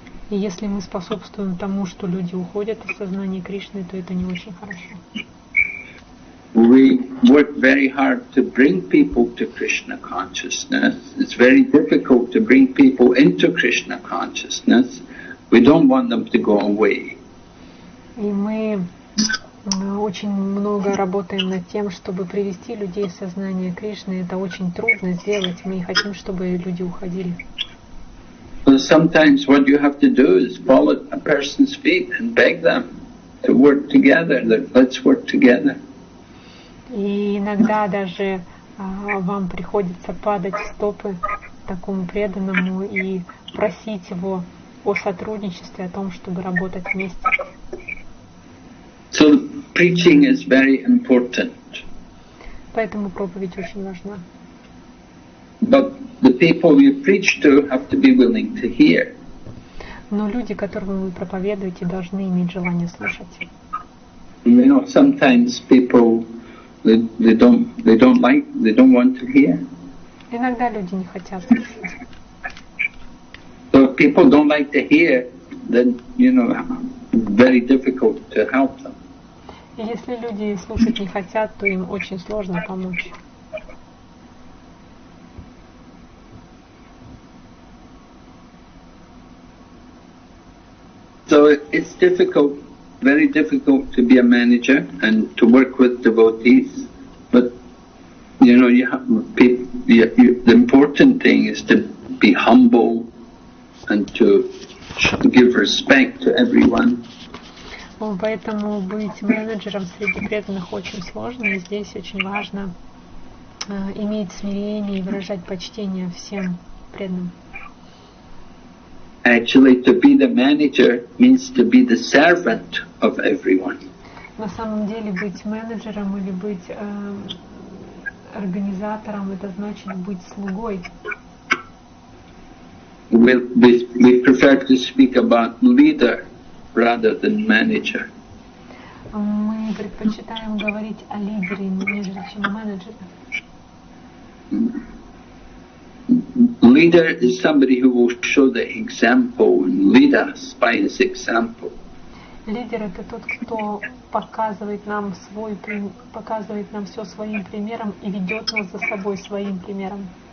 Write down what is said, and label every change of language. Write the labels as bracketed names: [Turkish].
[Russian] И если мы способствуем тому, что люди уходят из сознания Кришны, то это не очень хорошо. [English] We work very hard to bring people to Krishna consciousness. It's very difficult to bring people into Krishna consciousness. We don't want them to go away. [Russian] И мы очень много работаем над тем, чтобы привести людей в сознание Кришны. Это очень трудно сделать. Мы не хотим, чтобы люди уходили. [English] So sometimes what you have to do is fall at a person's feet and beg them to work together. Let's work together. [Russian] И иногда даже вам приходится падать в стопы такому преданному и просить его о сотрудничестве, о том, чтобы работать вместе. [English] So preaching is very important. [Russian] Поэтому проповедь очень важна. [English] But the people you preach to have to be willing to hear. [Russian] Но люди, которым вы проповедуете, должны иметь желание слушать. [English] You know, sometimes people they don't want to hear. [Russian] Иногда люди не хотят слушать. [English] So if people don't like to hear, then very difficult to help them. [Russian] И если люди слушать не хотят, то им очень сложно помочь. [English] So it's difficult, very difficult to be a manager and to work with devotees. But you have the important thing is to be humble and to give respect to everyone. [Russian] Поэтому быть менеджером среди преданных очень сложно, и здесь очень важно иметь смирение и выражать почтение всем преданным. [English] Actually, to be the manager means to be the servant of everyone. [Russian] На самом деле быть менеджером или быть организатором — это значит быть слугой. [English] We prefer to speak about leader rather than manager. [Russian] Мы предпочитаем говорить о лидере, нежели чем о менеджере. [English] Leader is somebody who will show the example and lead us by his example. [Russian] Лидер — это тот, кто показывает нам все своим примером и ведет нас за собой своим примером.